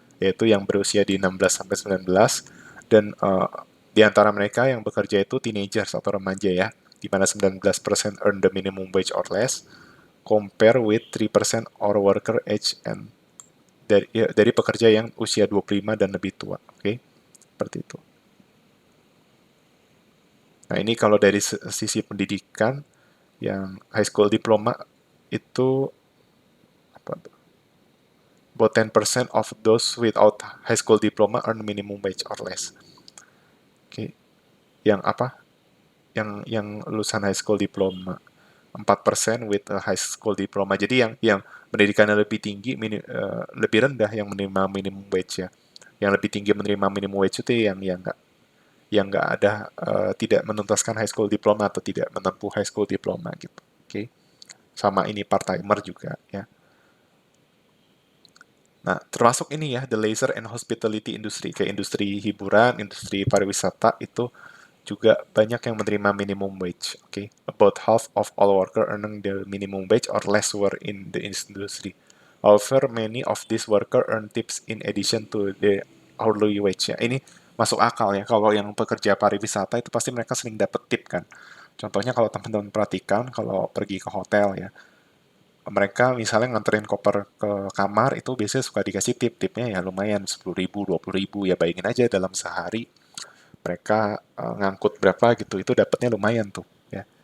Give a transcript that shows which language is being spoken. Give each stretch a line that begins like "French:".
Indonesian: Yaitu yang berusia di 16 sampai 19, dan di antara mereka yang bekerja itu teenagers atau remaja ya, di mana 19%
English: earn the minimum wage or less, compare with 3% or worker age and
Indonesian: dari pekerja yang usia 25 dan lebih tua. Oke, seperti itu. Nah, ini kalau dari sisi pendidikan, yang high school diploma itu apa tuh?
English: About 10% of those without high school diploma earn minimum wage or less.
Indonesian: Oke. Yang apa? Yang lulusan high school diploma. 4%
English: with a high school diploma.
Indonesian: Jadi yang pendidikannya lebih tinggi, lebih rendah yang menerima minimum wage ya. Yang lebih tinggi menerima minimum wage itu yang nggak ada tidak menuntaskan high school diploma atau tidak menempuh high school diploma gitu. Oke. Sama ini part timer juga ya. Nah, termasuk ini ya,
English: the leisure and hospitality industry,
Indonesian: kayak industri hiburan, industri pariwisata itu juga banyak yang menerima minimum wage. Okay?
English: About half of all worker earning the minimum wage or less were in the industry. However, many of these worker earn tips in addition to the hourly wage.
Indonesian: Ya, ini masuk akal ya. Kalau yang pekerja pariwisata itu pasti mereka sering dapat tip kan. Contohnya kalau teman-teman perhatikan, kalau pergi ke hotel ya, mereka misalnya nganterin koper ke kamar itu biasanya suka dikasih tipnya ya lumayan 10.000, 20.000 ya, bayangin aja dalam sehari mereka ngangkut berapa gitu, itu dapatnya lumayan tuh ya.